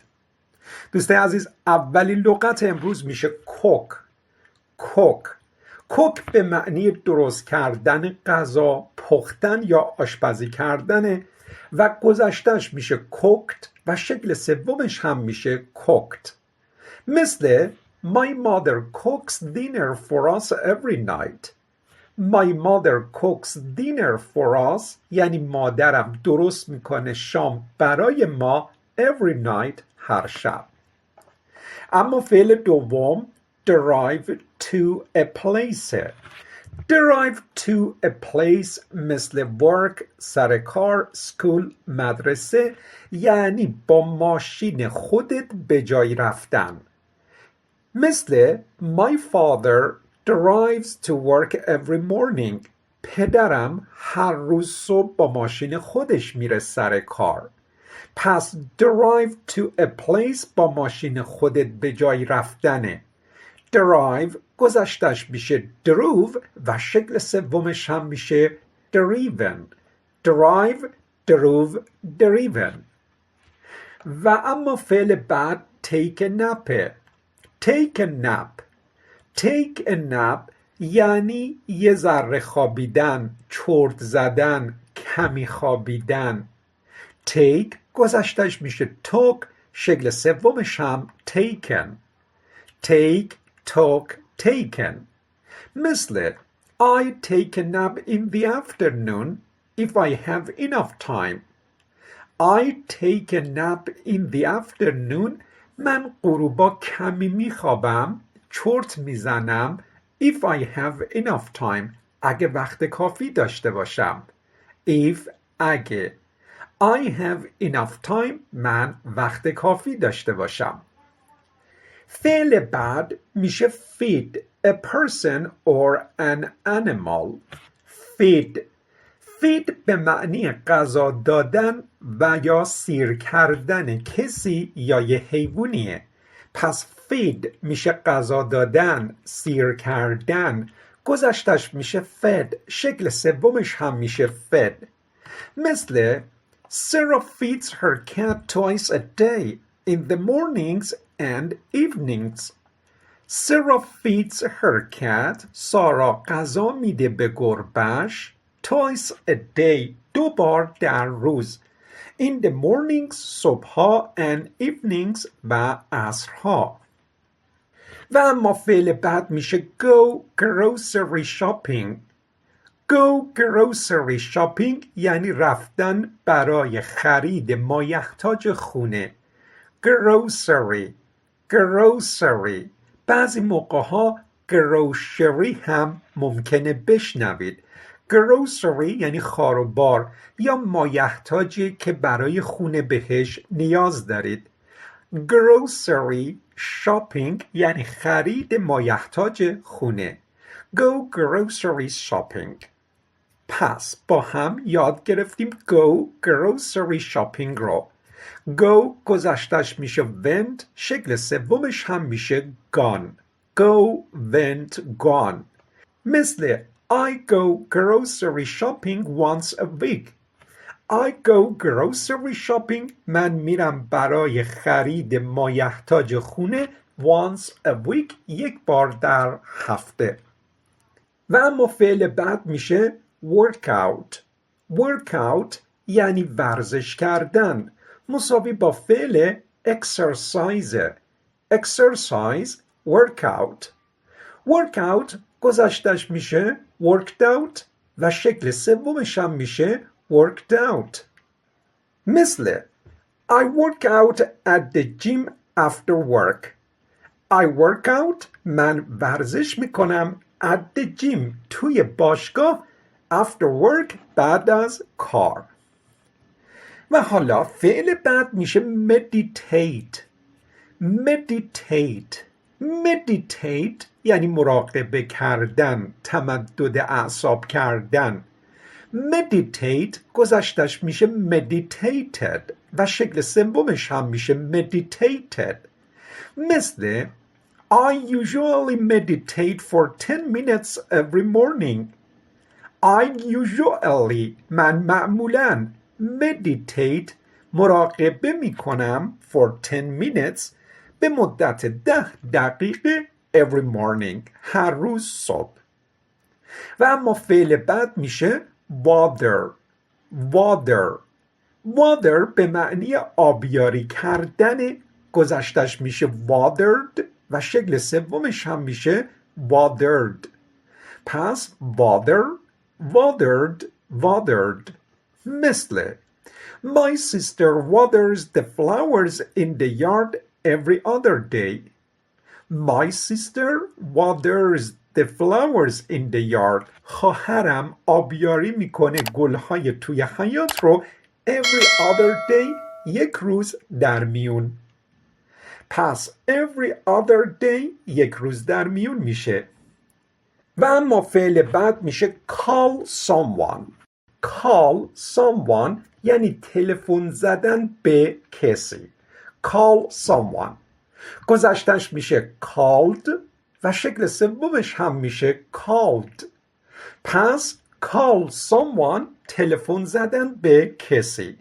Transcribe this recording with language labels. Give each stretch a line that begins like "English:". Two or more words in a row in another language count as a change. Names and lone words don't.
Persian: دوستان عزیز، اولین لغت امروز میشه کوک. کوک به معنی درست کردن غذا، پختن یا آشپزی کردن و گذشتهش میشه کوکت و شکل سومش هم میشه کوکت.
English: مثل My mother cooks dinner for us every night. My mother cooks dinner for us
Persian: یعنی مادرم درست میکنه شام برای ما
English: every night
Persian: هر شب. اما فعل دوم
English: drive to a place. drive to a place
Persian: مثل work، سر کار، school، مدرسه یعنی با ماشین خودت به جای رفتن.
English: مثل My father drives to work every morning.
Persian: پدرم هر روز صبح با ماشین خودش میره سر کار. پس
English: drive to a place
Persian: با ماشین خودت به جای رفتنه. drive گذشتش میشه drove و شکل سومش هم میشه driven.
English: drive، drove، driven.
Persian: و اما فعل بعد
English: take a nap. take a nap
Persian: یعنی یه ذره خوابیدن، چرت زدن، کمی خوابیدن. take گذشتش میشه took، شکل سومش هم taken.
English: take، took، taken. مثل I take a nap in the afternoon if I have enough time. I take a nap in the afternoon
Persian: من غروبا کمی میخوابم، چرت میزنم
English: if I have enough time
Persian: اگه وقت کافی داشته باشم. if اگه
English: I have enough time
Persian: من وقت کافی داشته باشم. فعل بعد میشه
English: feed a person or an animal.
Persian: feed به معنی غذا دادن و یا سیر کردن کسی یا یه حیوانیه. پس feed میشه غذا دادن، سیر کردن، گذشتش میشه fed، شکل سومش هم میشه fed.
English: مثل Sarah feeds her cat twice a day in the mornings and evenings. Sarah feeds her cat.
Persian: سارا غذا میده به گربه‌ش
English: twice a day،
Persian: 2 بار در روز.
English: in the mornings صبحها and evenings
Persian: و عصرها. و اما فعل بعد میشه
English: go grocery shopping. go grocery shopping
Persian: یعنی رفتن برای خرید مایحتاج خونه. grocery بعضی موقع ها grocery هم ممکنه بشنوید. grocery یعنی خار و بار یا مایحتاجی که برای خونه بهش نیاز دارید.
English: grocery shopping
Persian: یعنی خرید مایحتاج خونه.
English: go grocery shopping.
Persian: پس با هم یاد گرفتیم
English: go grocery shopping
Persian: رو. go گذشتش میشه went، شکل سومش هم میشه gone.
English: go went gone. مثل I go grocery shopping once a week. I go grocery shopping
Persian: من میرم برای خرید مایحتاج خونه
English: once a week،
Persian: 1 بار در هفته. و اما فعل بعد میشه workout یعنی ورزش کردن، مساوی با فعل
English: exercise workout
Persian: گذشتش میشه
English: worked out
Persian: و شکل سومش هم میشه
English: worked out. مثل I work out at the gym after work. I work out
Persian: من ورزش میکنم
English: at the gym
Persian: توی باشگاه
English: after work
Persian: بعد از کار. و حالا فعل بعد میشه meditate. meditate یعنی مراقبه کردن، تمدد اعصاب کردن. meditate گذشتش میشه meditated و شکل سومش هم میشه meditated.
English: مثل I usually meditate for 10 minutes every morning. I usually
Persian: من معمولاً meditate مراقبه میکنم
English: for 10 minutes
Persian: به مدت 10 دقیقه
English: every morning
Persian: هر روز صبح. و اما فعل بعد میشه water. water به معنی آبیاری کردن، گذشتش میشه watered و شکل سومش هم میشه watered. پس watered.
English: مثل My sister waters the flowers in the yard every other day. My sister waters the flowers in the yard.
Persian: خواهرم آبیاری میکنه گلهای توی حیاط رو
English: every other day
Persian: یک روز در میون. پس
English: every other day
Persian: یک روز در میون میشه. و اما فعل بعد میشه
English: call someone
Persian: یعنی تلفن زدن به کسی.
English: call someone
Persian: گذشتش میشه called و شکل سومش هم میشه called. پس
English: call someone
Persian: تلفن زدن به کسی.